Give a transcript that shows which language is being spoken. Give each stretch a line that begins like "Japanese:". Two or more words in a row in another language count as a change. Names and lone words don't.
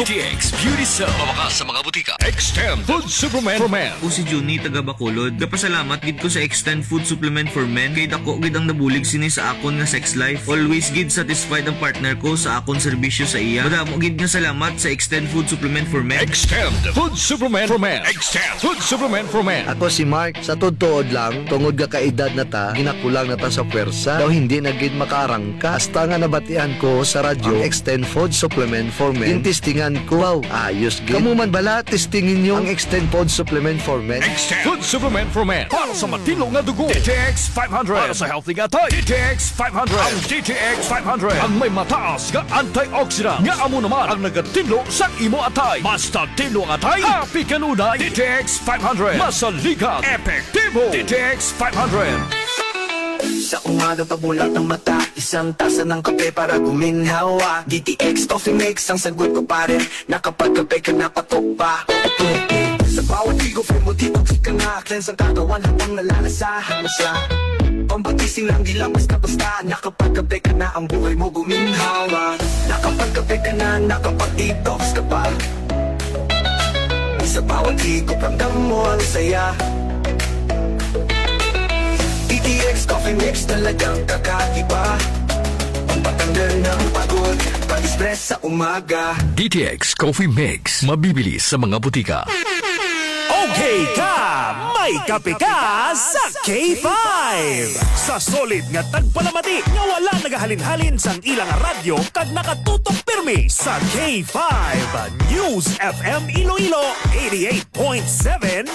Hiligaynon: DTX Beauty Soap. Mawakas sa mga butika. Extend Food Supplement for Men. Ako si Juni, taga Bacolod. Kapasalamat gid ko sa Extend Food Supplement for Men. Kay dako gid ang nabulig sini sa akon nga
English: sex life.
Hiligaynon: Always gid satisfied ang partner ko sa akon serbisyo sa iya. Madamo gid nga salamat sa Extend Food Supplement for Men. Extend Food Supplement for Men. Extend Food Supplement for Men. Ako si Mark,
Filipino: sa totoo lang,
Hiligaynon: tungod ga kaedad na ta, ginakulang na ta sa pwersa, daw hindi na gid makaarangka. Hasta nga nabatian ko sa radyo, Extend Food Supplement for Men. Tintistingan ko, wow, ayos gid. Kamu man bala, testingin nyo ang Extend Food Supplement for Men. Extend Food Supplement for Men. Para sa matino nga dugo. DTX 500. Para sa healthy nga tayo. DTX 500. Ang DTX 500. Ang may mataas nga antioxidant. Nga amo naman ang nagatinlo sa imo atay. Basta tinlo ang atay, happy kanunay. DTX 500. Masaligat. Epektibo. DTX 500.
Filipino: Sa umaga pabulat ng mata, isang tasa ng kape para guminhawa. DTX Coffee Mix ang sagot ko pare, nakapagkape ka na patok pa. Sa bawat ligo, free mo dito ka na. Cleanse ang katawan habang nalalasahan mo siya. Pambagising lang di lang basta-basta. Nakapagkape ka na, ang buhay mo guminhawa. Nakapagkape ka na, nakapag-detox ka pa. Sa bawat ligo, ramdam mo ang saya. DTX Coffee Mix talagang kakaiba. Pampatanggal ng pagod, pag-stress sa umaga. DTX Coffee Mix. Mabibili sa mga butika. Okay ka! May kape ka sa K5!
Hiligaynon: Sa solid nga tagpalamati nga wala nagahalin-halin sang ilang radyo kag nakatutok pirmi sa K5 News FM Iloilo 88.7.